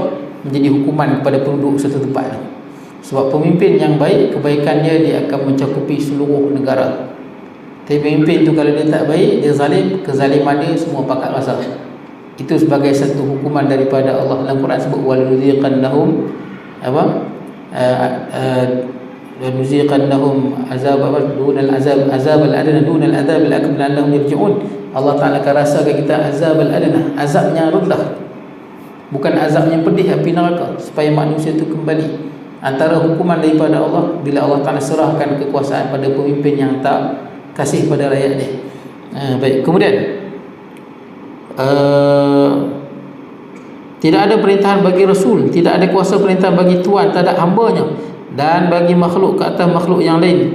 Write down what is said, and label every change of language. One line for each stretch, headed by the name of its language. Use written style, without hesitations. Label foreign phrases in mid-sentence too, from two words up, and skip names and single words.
Malay: Menjadi hukuman kepada penduduk satu tempat. Sebab pemimpin yang baik, kebaikannya dia akan mencakupi seluruh negara. Tapi pemimpin tu kalau dia tak baik, dia zalim, kezaliman dia semua pakat rasa. Itu sebagai satu hukuman daripada Allah. Dalam Quran sebut
Arabic: ولنذيقنهم نذيقنهم عذاب دون العذاب الأدنى دون العذاب الأكبر لعلهم يرجعون.
Malay: Allah Taala akan rasakan kita
Arabic: العذاب الأدنى,
Malay: azab yang rendah, bukan azab yang pedih api neraka, supaya manusia itu kembali. Antara hukuman daripada Allah bila Allah Taala serahkan kekuasaan pada pemimpin yang tak kasih pada rakyat dia. Baik, kemudian tidak ada perintahan bagi Rasul, tidak ada kuasa perintahan bagi Tuhan terhadap hambanya dan bagi makhluk ke atas makhluk yang lain.